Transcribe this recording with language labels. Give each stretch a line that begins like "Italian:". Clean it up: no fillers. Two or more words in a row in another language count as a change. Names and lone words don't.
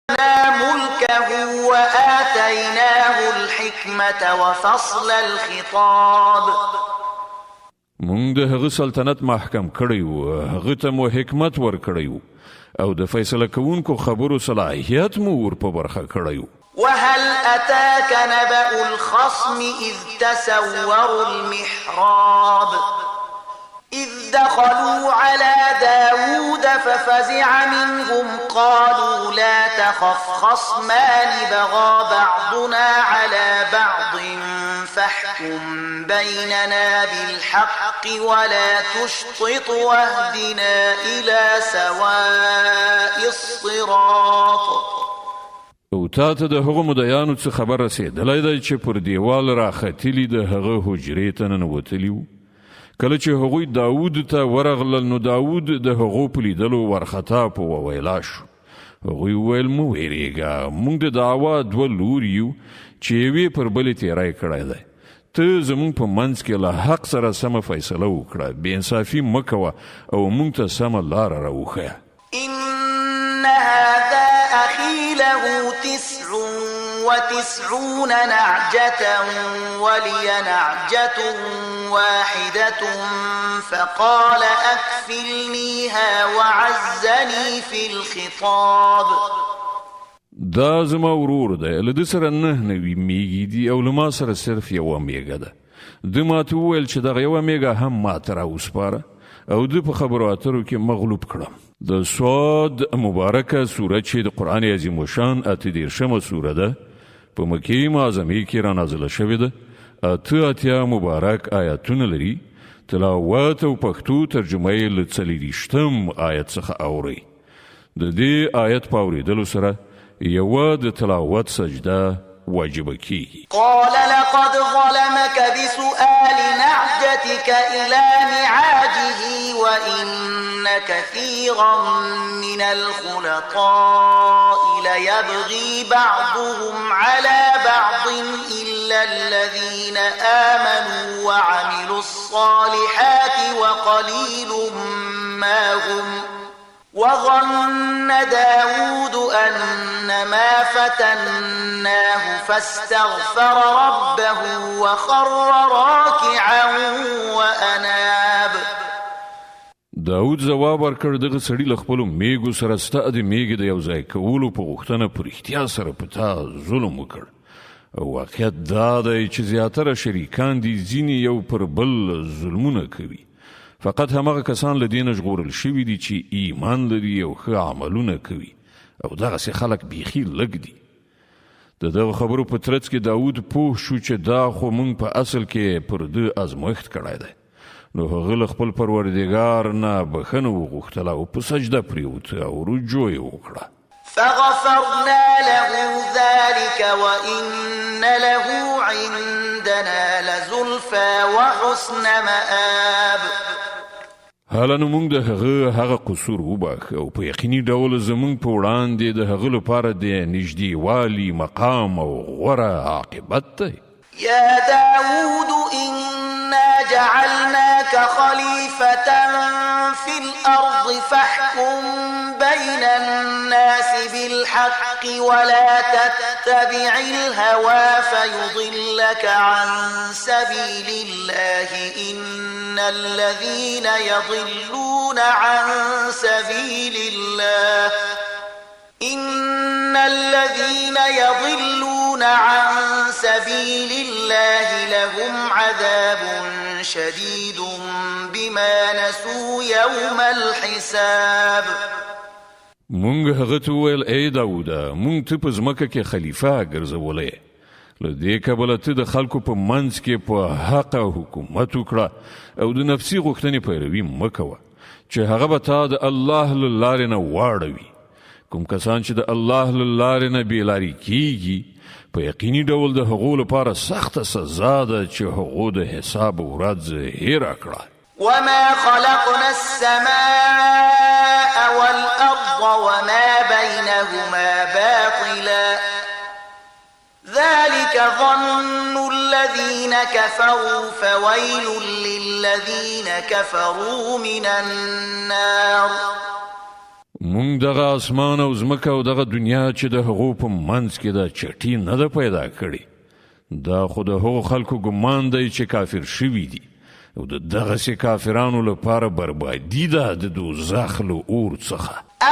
Arabic: ملكه وآتيناه الحكمة وفصل الخطاب.
Pashto: مونږ د هغه سلطنت محکم کړی و، هغه ته مو حکمت ورکړی و او د فیصله کوونکو خبرو صلاحیت مو ور په برخه کړی و.
Arabic: وهل أتاك نبأ الخصم إذ تسوروا المحراب إذ دخلوا على داود ففزع منهم قالوا لا تخف خصمان بغى بعضنا على بعض فاحكم بيننا بالحق ولا تشطط واهدنا إلى سواء الصراط.
Pashto: او تا ته د هغو مدیانو څه خبر رسېدلی دی چې پر دیوال راختلي د هغه حجرې ته ننوتلي وو. کله چې هغوی داود ته ورغلل نو داود د هغو په لیدلو ورخطا په وویلا شو. هغوی وویل مه ویرېږه، موږ د دعوا دوه لوري یو چې یوې پر بلې تیری کړی دی. ته زموږ په منځ کې له حق سره سمه فیصله وکړه، بېانصافي مه کوه او موږ ته سمه لاره راوښیه.
Arabic: إن هذا أخي له 99 نعجة ولي نعجة واحدة فقال أكفلنيها وعزني في الخطاب.
Pashto: دا زما ورور دی، له ده سره 9 میږي دي او له ما سره صرف یوه میږه ده. ده ماته وویل چې دغه یوه میږه هم ماته راوسپاره او ده په خبرو اترو کې مغلوب کړم. د صاد مبارکه سوره چې د قرآن عظیم الشان 38مه سوره ده، په مکې معظمې کې را نازله شوې ده. 88 مبارک آیاتونه لري. تلاوت او پښتو ترجمه یې له 40 آیت څخه اورئ. د دې آیت په اورېدلو سره یوه د تلاوت سجده واجبه کیږي.
Arabic: قال لقد ظلمك بسؤال نعجتك إلى نعاجه وإن كثيرا من الخلطاء ليبغي بعضهم على بعض إلا الذين آمنوا وعملوا الصالحات وقليل ما هم. وظن داود أنما فتناه فاستغفر ربه وخر راكعا وأناب.
Pashto: داود جواب ورکړ دغه سړي له خپلو میږو سره ستا د میږې د یو ځای کولو په غوښتنه په رښتیا سره په تا ظلم وکړ. واقعیت دا دی چې زیاتره شریکان دي ځینې یو پر بل ظلمونه کوي. فقط همغه کسان له دې نه ژغورل شوي دي چې ایمان لري او ښه عملونه کوي او دغسې خلک بیخي لږ دي. د دغه خبرو په ترڅ کې داود پوه شو چې دا خو موږ په اصل کې پر ده ازمایښت کړی دی. نو هغه له خپل پروردګار نه بښنه وغوښتله او په سجده پرېوت او رجوع یې وکړه.
Arabic: فغفرنا له ذلك وإن له عندنا لزلفى وحسن مآب.
Pashto: حالا نو موږ د هغه قصور وباښه او په یقیني ډول زموږ په وړاندې د هغه لپاره د نږدېوالي مقام او غوره عاقبت دی.
Arabic: يا داود إنا جعلناك خليفة في الأرض فاحكم بين الناس بالحق ولا تتبع الهوى فيضلك عن سبيل الله إن الذين يضلون عن سبيل الله لهم عذاب شديد بما نسوا يوم الحساب.
Pashto: مونږ هغه ته وویل ای داوده، مونږ ته په ځمکه کې خلیفه ګرځولی. له دې کبله ته د خلکو په منځ کې په حق حکومت وکړه او د نفسي غوښتنې پیروي مه کوه چې هغه به تا د الله له لارې نه واړوي. کوم کسان چې د الله له لارې نه بېلارې کیږي په یقیني ډول د هغو لپاره سخته سزا ده چې هغو د حساب ورځ هېره کړه.
Arabic: وما خلقنا السماء والأرض وما بينهما باطلا ذلك ظن الذين كفروا فويل للذين كفروا من النار.
Pashto: مونږ دغه اسمان او زمکه او دغه دنیا چې د هغو په منځ کې د چټي نه ده پیدا کړي دا خو د هغو خلکو ګمان دی چې کافر شوي دي او د دغسې کافرانو لپاره بربادي ده د دوزخ له اور څخه